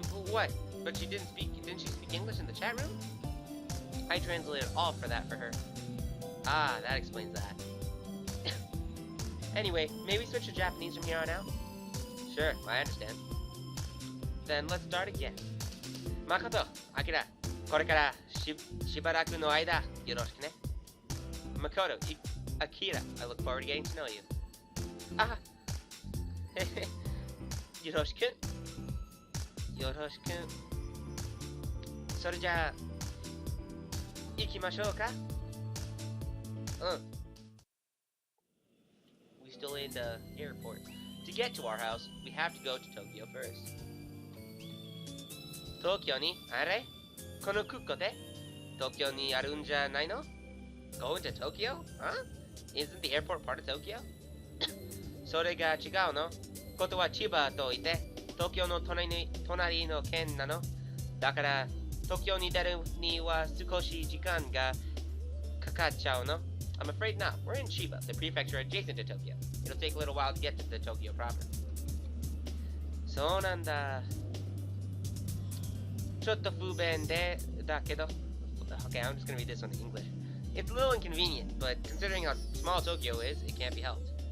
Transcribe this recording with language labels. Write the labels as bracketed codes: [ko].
[en] What? But didn't she speak English in the chat room? I translated all for her. Ah, that explains that. Anyway, may we switch to Japanese from here on out? Sure, I understand. Then let's start again. [ja] Makoto, Akira, これからしばらくの間よろしくね. [en] Makoto, Akira, I look forward to getting to know you. [ja] Ah, よろしく.よろしく. それじゃあ行きましょうか? [en] We still travel in the airport. To get to our house, we have to go to Tokyo first. [ja] Tokyo ni are? Kono kuko de? Tokyo ni arun ja nai no? [en] Going to Tokyo? Huh? Isn't the airport part of Tokyo? [ja] それが違うの。ことは千葉といて、東京の隣の県なの。だから、東京に出るには少し時間がかかっちゃうの。 [en] I'm afraid not. We're in Chiba, the prefecture adjacent to Tokyo. It'll take a little while to get to the Tokyo proper. [ja] そうなんだ。ちょっと不便だけど。 [en] Okay, I'm just gonna read this one in English. It's a little inconvenient, but considering how small Tokyo is, it can't be helped.